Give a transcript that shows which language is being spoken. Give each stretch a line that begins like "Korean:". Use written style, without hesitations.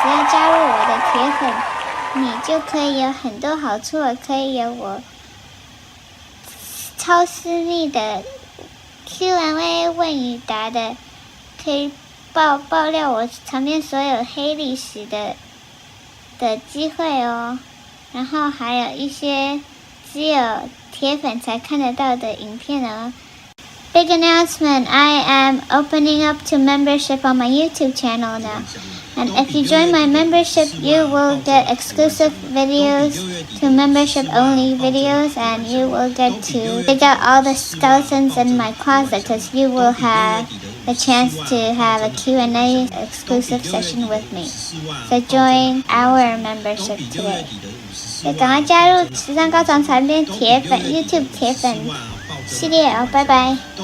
Chinese: 只要加入我的铁粉，你就可以有很多好处了，可以有我超私密的 Q&A 问与答的，可以爆料我旁边所有黑历史的机会哦。然后还有一些只有铁粉才看得到的影片哦。
English: Big announcement, I am opening up to membership on my YouTube channel now. And if you join my membership, you will get exclusive videos to membership only videos, and you will get to dig out all the skeletons in my closet because you will have a chance to have a Q&A exclusive session with me. So join our membership today.
Chinese: 也赶快加入时尚高潮残编铁粉 YouTube 铁粉系列哦，拜拜。